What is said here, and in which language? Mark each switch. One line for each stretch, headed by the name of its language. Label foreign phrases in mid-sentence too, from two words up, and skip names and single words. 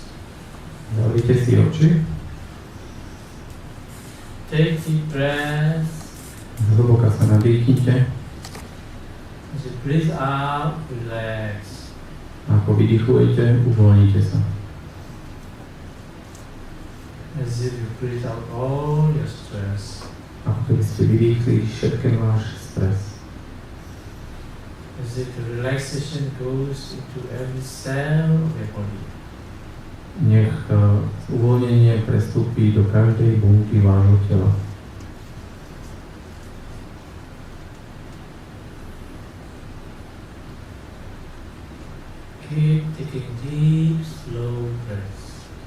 Slovak: Zavrite si oči.
English: Take deep breath.
Slovak: Zhlboka sa nadýchnite.
English: As you breathe out, relax.
Slovak: A ako vydychujete, uvoľnite sa.
English: As if you breathe out all your stress.
Slovak: Ako keby ste vydýchli všetken váš stres.
English: As if the relaxation goes into every cell of your body.
Slovak: Nech uvoľnenie prestúpi do každej bunky vášho tela.
English: Keep taking deep, slow breaths.